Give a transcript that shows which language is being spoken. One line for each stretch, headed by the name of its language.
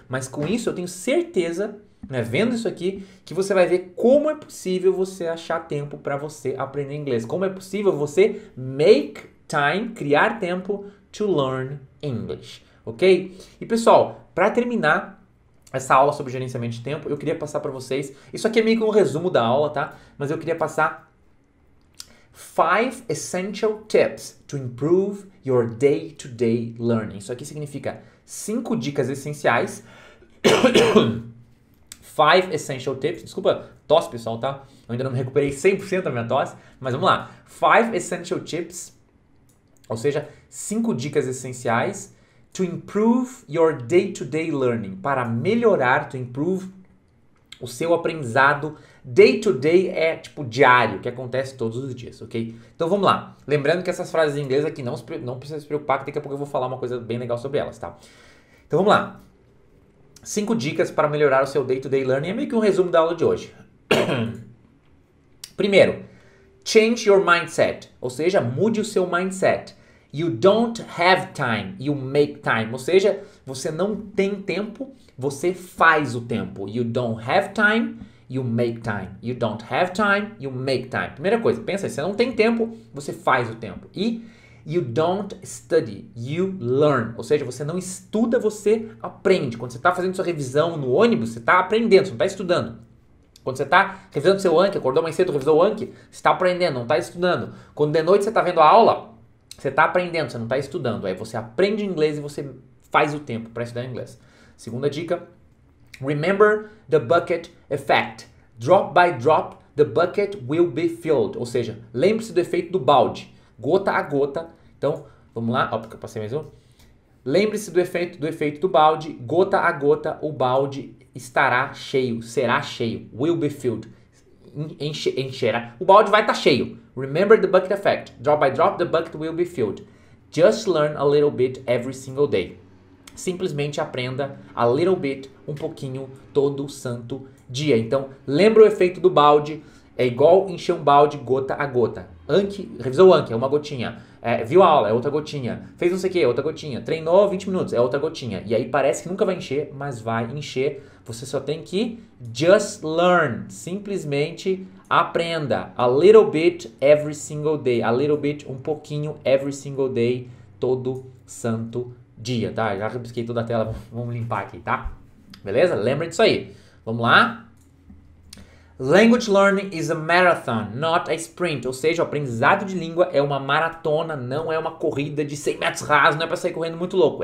Portuguese: Mas com isso eu tenho certeza, né, vendo isso aqui, que você vai ver como é possível você achar tempo para você aprender inglês. Como é possível você
English: make time,
Portuguese: criar tempo
English: to learn English,
Portuguese: ok? E pessoal, para terminar essa aula sobre gerenciamento de tempo, eu queria passar para vocês, isso aqui é meio que um resumo da aula, tá? Mas eu queria passar
English: 5 essential tips to improve your day-to-day learning.
Portuguese: Isso aqui significa 5 dicas essenciais.
English: 5 essential tips.
Portuguese: Desculpa, tosse, pessoal, tá? Eu ainda não me recuperei 100% da minha tosse, mas vamos lá.
English: 5 essential tips,
Portuguese: ou seja, 5 dicas essenciais
English: to improve your day-to-day learning,
Portuguese: para melhorar,
English: to improve
Portuguese: o seu aprendizado. Day-to-day é tipo diário, que acontece todos os dias, ok? Então vamos lá. Lembrando que essas frases em inglês aqui não precisa se preocupar, que daqui a pouco eu vou falar uma coisa bem legal sobre elas, tá? Então vamos lá. 5 dicas para melhorar o seu
English: day-to-day learning.
Portuguese: É meio que um resumo da aula de hoje. Primeiro,
English: change your mindset,
Portuguese: ou seja, mude o seu mindset.
English: You don't have time, you make time.
Portuguese: Ou seja, você não tem tempo, você faz o tempo.
English: You don't have time, you make time. You don't have time, you make time.
Portuguese: Primeira coisa, pensa aí, você não tem tempo, você faz o tempo.
English: E you don't study, you learn.
Portuguese: Ou seja, você não estuda, você aprende. Quando você está fazendo sua revisão no ônibus, você está aprendendo, você não está estudando. Quando você está revisando seu Anki, acordou mais cedo, revisou o Anki, você está aprendendo, não está estudando. Quando de noite você está vendo a aula, você está aprendendo, você não está estudando. Aí você aprende inglês e você faz o tempo para estudar inglês. Segunda dica,
English: remember the bucket effect. Drop by drop, the bucket will be filled.
Portuguese: Ou seja, lembre-se do efeito do balde. Gota a gota. Então, vamos lá. Ó, porque eu passei mais um. Lembre-se do efeito do balde. Gota a gota, o balde estará cheio, será cheio.
English: Will be filled.
Portuguese: Encherá. O balde vai estar cheio.
English: Remember the bucket effect. Drop by drop, the bucket will be filled. Just learn a little bit every single day.
Portuguese: Simplesmente aprenda
English: a little bit,
Portuguese: um pouquinho, todo santo dia. Então, lembra o efeito do balde. É igual encher um balde gota a gota. Anki, revisou o Anki, é uma gotinha. Viu a aula, é outra gotinha. Fez não sei o que, é outra gotinha. Treinou 20 minutos, é outra gotinha. E aí parece que nunca vai encher, mas vai encher. Você só tem que
English: just learn.
Portuguese: Simplesmente aprenda.
English: A little bit every single day. A little bit,
Portuguese: um pouquinho,
English: every single day.
Portuguese: Todo santo dia, tá? Já rabisquei toda a tela, vamos limpar aqui, tá? Beleza? Lembra disso aí. Vamos lá?
English: Language learning is a marathon, not a sprint.
Portuguese: Ou seja, o aprendizado de língua é uma maratona, não é uma corrida de 100 metros rasos, não é para sair correndo muito louco.